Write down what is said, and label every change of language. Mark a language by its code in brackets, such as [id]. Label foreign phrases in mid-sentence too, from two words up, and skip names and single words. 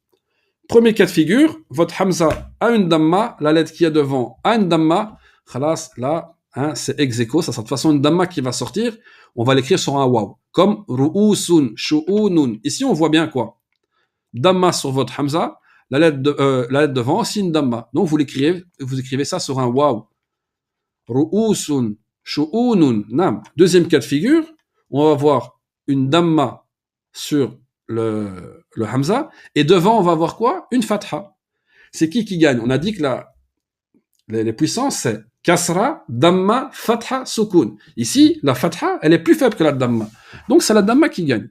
[fr] Premier cas de figure, votre hamza a une damma, la lettre qui a devant a une damma. Khalas, là, hein, c'est ex aequo, ça sera de toute façon une damma qui va sortir. On va l'écrire sur un waw. Comme [ar] رؤوسٌ، شؤونٌ. [fr] Ici, on voit bien quoi? Damma sur votre hamza, la lettre devant, aussi une damma. Donc, vous écrivez ça sur un waw. [ar] رؤوسٌ، شؤونٌ. نعم. [fr] Deuxième cas de figure, on va voir une damma sur le hamza, et devant, on va voir quoi? Une fatha. C'est qui gagne? On a dit que les puissances, c'est [ar] كسرة، ضمة، فتحة، سكون. [fr] Ici, la fatha, elle est plus faible que la damma. Donc, c'est la damma qui gagne.